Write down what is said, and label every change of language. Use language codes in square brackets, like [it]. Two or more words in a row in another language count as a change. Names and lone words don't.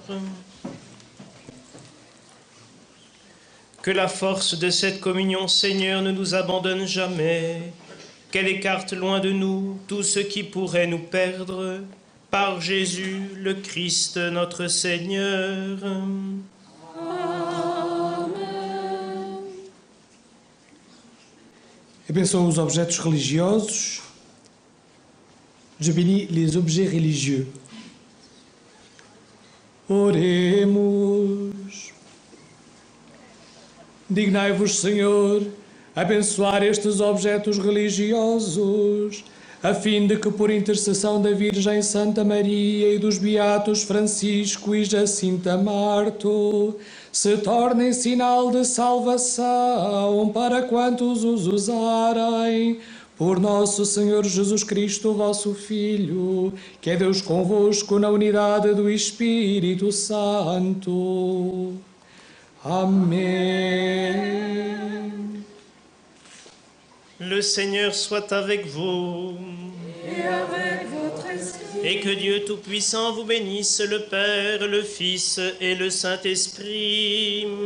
[fr] Que la force de cette communion, Seigneur, ne nous abandonne jamais, qu'elle écarte loin de nous tout ce qui pourrait nous perdre, par Jésus le Christ notre Seigneur. [pt] Abençoa os objetos religiosos. [fr] Je bénis les objets religieux. [pt] Oremos. Dignai-vos, Senhor, abençoar estes objetos religiosos, a fim de que, por intercessão da Virgem Santa Maria e dos Beatos Francisco e Jacinta Marto, se tornem sinal de salvação para quantos os usarem. Por nosso Senhor Jesus Cristo, vosso Filho, que é Deus convosco na unidade do Espírito Santo. Amen. [fr] Le Seigneur soit avec vous. Et avec votre esprit. Et que Dieu Tout-Puissant vous bénisse, le Père, le Fils et le Saint-Esprit.